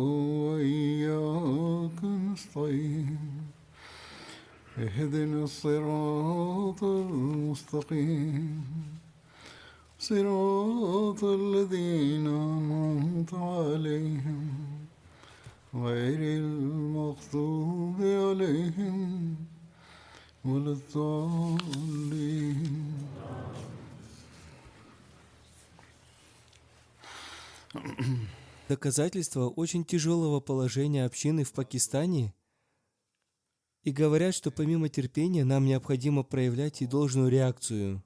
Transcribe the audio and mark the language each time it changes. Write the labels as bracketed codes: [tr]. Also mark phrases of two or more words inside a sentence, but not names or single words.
[ar] وإياك نستعين اهدنا الصراط المستقيم صراط الذين أنعمت عليهم غير المغضوب عليهم ولا الضالين. [ru] Доказательства очень тяжелого положения общины в Пакистане и говорят, что помимо терпения нам необходимо проявлять и должную реакцию.